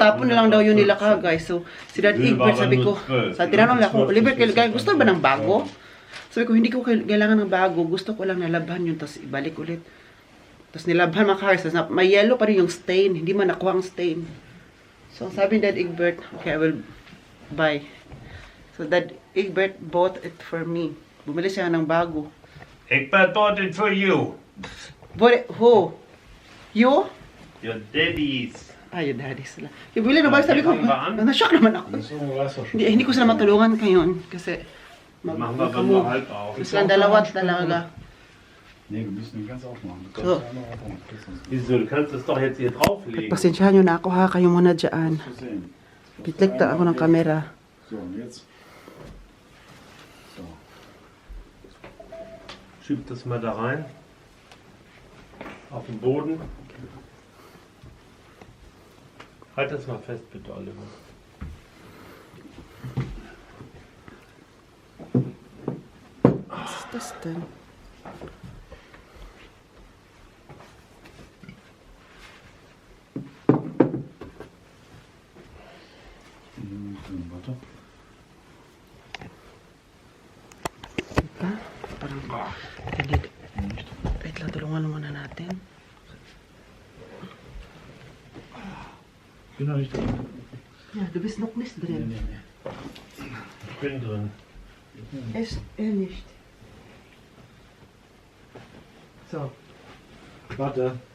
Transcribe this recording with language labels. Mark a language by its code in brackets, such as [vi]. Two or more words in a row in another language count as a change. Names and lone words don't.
[tl] Itatapon na lang daw yun nila guys. So, si Dad Egbert, sabi ko, sa tinanong lang ako, Oliver, gusto ba ng bago? Sabi ko, hindi ko kailangan ng bago. Gusto ko lang nalabhan yun, tapos ibalik ulit. Tapos nilabhan mga cars. Tapos may yellow pa rin yung stain. Hindi man nakuha ang stain. So, sabi ni Dad Egbert, okay, [en] I will buy. So, Dad Egbert bought it for me. [tl] Bumili siya ng bago. [en] Egbert bought it for you. Bought it, who? You? Your daddies. [tl] Yung daddies sila. Yung bumili ng bago, sabi ko, na-shock naman ako. [de] So, weißt du schon. [tl] Hindi ko sila matulungan ngayon. Kasi, [de] Machen wir aber nur halb auf. [tl] gusto lang dalawa talaga. [de] Nee, wir müssen den ganz aufmachen. Du So. kannst einmal aufmachen. Das ist Wieso? Du kannst es doch jetzt hier drauflegen. [tl] Pasensyahan nyo na ako ha, kayo muna dyan. [de] zu sehen. [tl] Bitlikta ako ng kamera. [de] So, und jetzt. So. Schieb das mal da rein. Auf den Boden. Halt das mal fest, bitte, Oliver. Was ist das denn? Warte. [tl] Diba? Parang, wait lang, tulungan muna natin. [de] Ich bin noch nicht drin. Ja, du bist noch nicht Nee, drin. nee, nee. Ich bin drin. Ist nicht. So. Warte.